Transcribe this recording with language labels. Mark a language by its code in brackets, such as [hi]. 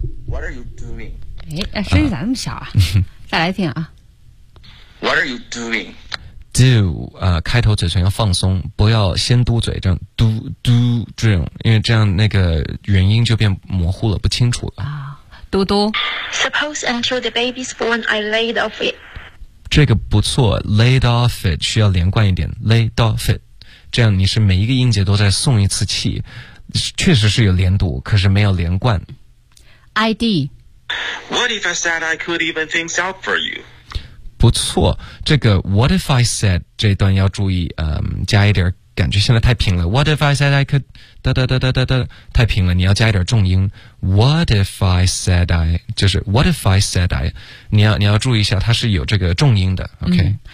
[en] ，What are you doing？ [zh] 哎，声音咋那么小啊？再来听啊。 [en] What are you doing？ [zh] Do 开头嘴唇要放松，不要先嘟嘴，这样嘟嘟这种，因为这样那个元音就变模糊了，不清楚了。啊，嘟嘟。 [en] Suppose until the baby's born, I laid off it。 [zh] 这个不错 ，laid off it 需要连贯一点 ，laid off it。这样你是每一个音节都在送一次气，确实是有连读，可是没有连贯。 ID. [en] What if I said I could even things out for you? [zh] 不错，这个 [en] What if I said [zh] 这段要注意，加一点感觉，现在太平了。 [en] What if I said I could [zh] 哒哒哒哒哒哒，太平了，你要加一点重音。 [en] What if I said I [zh] 就是 What if I said I, 你要注意一下，它是有这个重音的。OK.